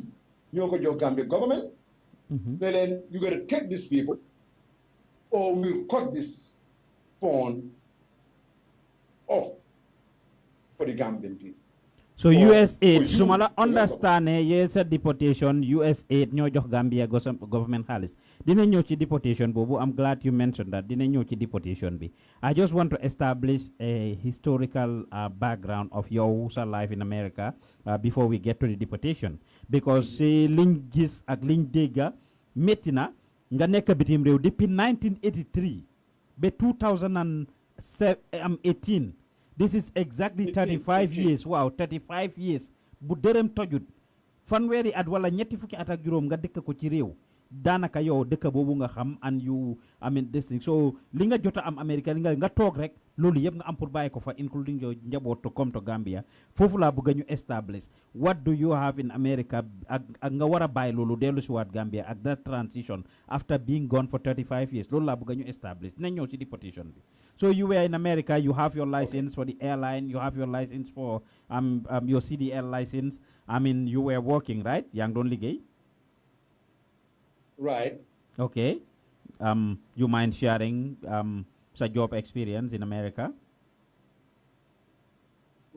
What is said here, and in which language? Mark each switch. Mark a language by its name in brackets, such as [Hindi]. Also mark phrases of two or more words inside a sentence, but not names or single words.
[English] You got your Gambian government. Then you got to take these people, or we'll cut this phone off for the Gambian people. [Wolof] So USAID, sumala understand yes deportation USAID ñoo jox Gambia government xaalis dina ñëw ci deportation boobu. [English] I'm glad you mentioned that [Wolof] dina ñëw ci deportation bi. [English] I just want to establish a historical background of your life in America before we get to the deportation, because [Wolof] liñ gis ak liñ dégga métti na nga nekk bitim réew depuis 1983 ba 2018. [English] This is exactly 35 years. Wow, 35 years. [Wolof] Bu dërëm tojut fanweeri at wala ñetti fukki at ak juróom nga dëkk ko ci réew daanaka yow dëkk boobu nga xam [English] and you I mean this thing. [Wolof] So li nga jota am America li nga toog rek loolu yëpp nga am pour bàyyi ko fa including your njaboot [English] to come to Gambia [Wolof] foofu laa bëgg ñu establish [English] what do you have in America [Wolof] ak nga war a bàyyi loolu dellu si waat Gambia ak [English] that transition after being gone for 35 years [Wolof] loolu laa bëgg ñu establish dinañ ñëw si deportation bi. [English] So you were in America, you have your license for the airline, you have your license for your CDL license. I mean, you were working, right? [Wolof] Yang don't liggéey. [English] Right. Okay. You mind sharing sa job experience in America?